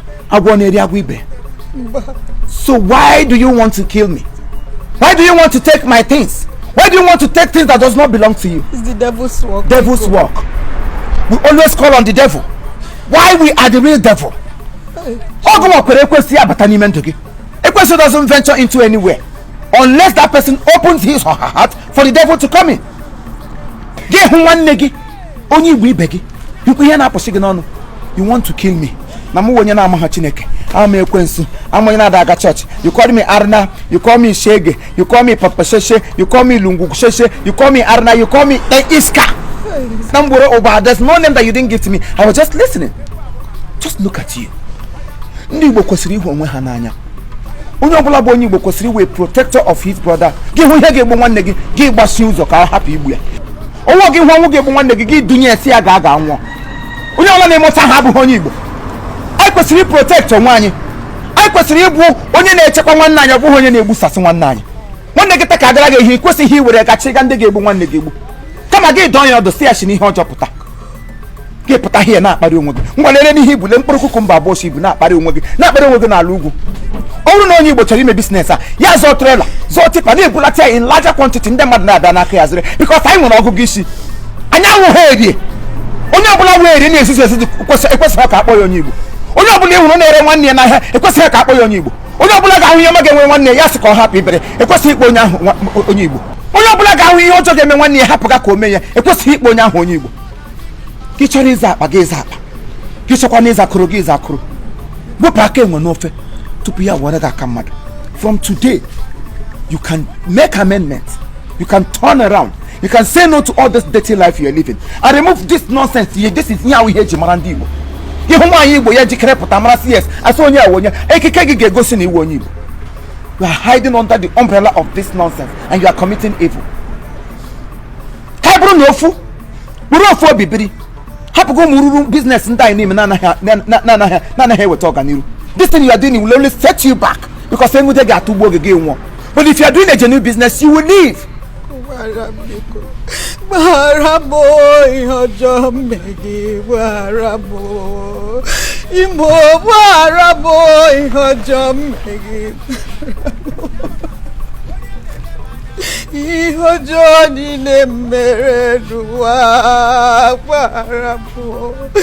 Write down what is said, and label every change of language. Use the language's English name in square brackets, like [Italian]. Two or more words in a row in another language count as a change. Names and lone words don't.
[Igbo] Agwọ na-eri agwọ ibe. [English] So why do you want to kill me? Why do you want to take my things? Why do you want to take things that does not belong to you? It's the devil's work. Devil's work. We always call on the devil. Why we are the real devil? [Igbo] Ọgụ nwa kwere ekwesị ya bata n'ime ndụ gị. [English] Ekwesị doesn't venture into anywhere unless that person opens his or her heart for the devil to come in. [Igbo] Gị hụ nwanne gị, onye Igbo ibe gị, hụkwa ihe na-apụsị gị n'ọnụ. [English] You want to kill me. [Igbo] Na mụ onye na-amaghị Chineke, ama m ekwensu, ama onye na-ada aga church. [English] You call me Arna, you call me Shege, you call me Papa Sheshe, you call me Lungu Sheshe, you call me Arna, you call me, eh, Iska. [Igbo] Na m gboro ụba, [English] there's no name that you didn't give to me. I was just listening. Just look at you. [Igbo] Ndị Igbo kwesịrị ịhụ onwe ha n'anya. Onye ọbụla bụ onye Igbo kwesịrị iwe [English] protector of his brother. [Igbo] Gị hụ ihe ga-egbu nwanne gị, gị gbasie ụzọ ka ọ hapụ igbu ya. Onwe gị hụ ọnwụ ga-egbu nwanne gị, gị dunye ya si ya gaa gaa nwụọ. Onye ọbụla na-eme otu ahụ abụghị onye Igbo. Anyị kwesịrị i protect onwe anyị. Anyị kwesịrị ịbụ onye na-echekwa nwanne anyị, ọ bụghị onye na-egbusasị nwanne anyị. Nwanne gị taa ka agara gị ihe, ị kwesịghị iwere ya gachiga ndị ga-egbu nwanne gị egbu. Kama gị dọọ ya ọdụ, sị ya si n'ihe ọjọọ pụta. Gị pụta here na-akparị onwe gị. Ngwa, lelee n'ihe ibu, lee mkpụrụ kukumba abụọ si ibu na-akparị onwe gị, na-akparị onwe gị n'ala ugwu. Ọ bụrụ na onye Igbo chọrọ ime business a, ya zụọ trailer, zụọ tipa, na-ebulata ya [English] in larger quantity, [Igbo] ndị mmadụ na-abịa n'aka ya zụrụ. Because anyị nwere ọgụgụ isi. Anyị awụghị erie. Onye ọbụla wee erie na-ezuzu ezuzu kwesị-, ekwesịghị ka a kpọọ ya onye Igbo. Onye ọbụla ị hụrụ na-ere nwanne ya n'ahịa, ekwesịghị ka a kpọọ ya onye Igbo. Onye ọbụla ga-ahụ ihe ọma ga-enwe nwanne ya, ya sị ka ọ hapụ ibere, ekwesịghị ịkpọ onye ahụ nwa-, onye Igbo. Onye ọbụla ga-ahụ ihe ọjọọ ga-eme nwanne ya, hapụ ga ka o mee ya, ekwesịghị ịkpọ onye ahụ onye Igbo. Gị chọrọ ịza akpa, gị ịza akpa. Gị chọkwa na ịza akụrụ, gị ịza akụrụ. Wepụ aka enwe n'ofe tupu ya were gị aka mmadụ. [English] From today, you can make amendments. You can turn around. You can say no to all this dirty life you are living. And remove this nonsense. [Igbo] Ye-, [English] this is [Igbo] ihe ahụ ihe eji mara ndị Igbo. Gị hụ nwaanyị Igbo ya jikere pụta mara sị, "Yes, asị onye a wụ onye." Ekike gị ga-egosi na iwe onye Igbo. [English] You are hiding under the umbrella of this nonsense and you are committing evil. [Igbo] Ka ị bụrụ na ofu, bụrụ ofu obi biri. Hapụgo ụmụ ruru business ndị anyị n'ime na-anaghị, na-, na-, na-anaghị, na-anaghị eweta ọganiru. [English] This thing you are doing will only set you back because [Igbo] enwude ga-atụgbu oge gị nwụọ. [English] But if you are doing a genuine business, you will live. [Igbo] Gbaghara m biko. Gbaghara m o, ihe ọjọọ m megị. Gbaghara m o. Imo, gbaghara m o, ihe ọjọọ m megị. Ihe ọjọọ niile m mere n'ụwa, gbaghara m o.